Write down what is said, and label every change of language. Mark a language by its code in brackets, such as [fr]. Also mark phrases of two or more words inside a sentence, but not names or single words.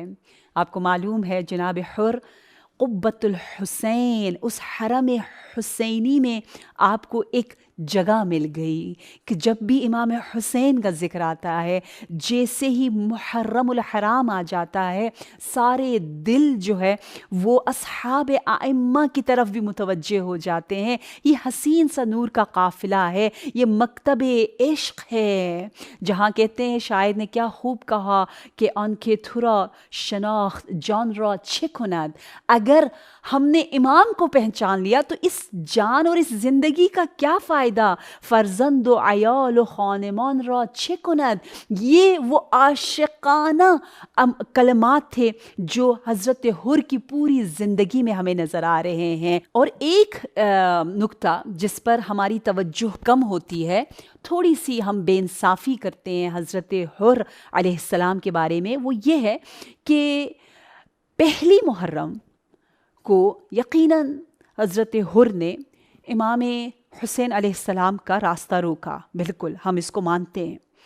[ur] آپ کو معلوم ہے جناب حر قبۃ الحسین, اس حرم حسینی میں آپ کو ایک جگہ مل گئی کہ جب بھی امام حسین کا ذکر آتا ہے, جیسے ہی محرم الحرام آ جاتا ہے, سارے دل جو ہے وہ اصحاب ائمہ کی طرف بھی متوجہ ہو جاتے ہیں. یہ حسین سا نور کا قافلہ ہے, یہ مکتب عشق ہے, جہاں کہتے ہیں شاعر نے کیا خوب کہا کہ [fa] آن کے تھرا شناخت جان را چه کند. [ur] اگر ہم نے امام کو پہچان لیا تو اس جان اور اس زندگی کا کیا فائدہ مساعدہ، [fa] فرزند و عیال و خانمان را چه کند. [ur] یہ وہ عاشقانہ کلمات تھے جو حضرت حر کی پوری زندگی میں ہمیں نظر آ رہے ہیں. اور ایک نکتہ جس پر ہماری توجہ کم ہوتی ہے، تھوڑی سی ہم بے انصافی کرتے ہیں حضرت حر [ar] علیہ السلام [ur] کے بارے میں، وہ یہ ہے کہ پہلی محرم کو یقیناً حضرت حر نے امام حسین [ar] علیہ السلام [ur] کا راستہ روکا، بالکل ہم اس کو مانتے ہیں.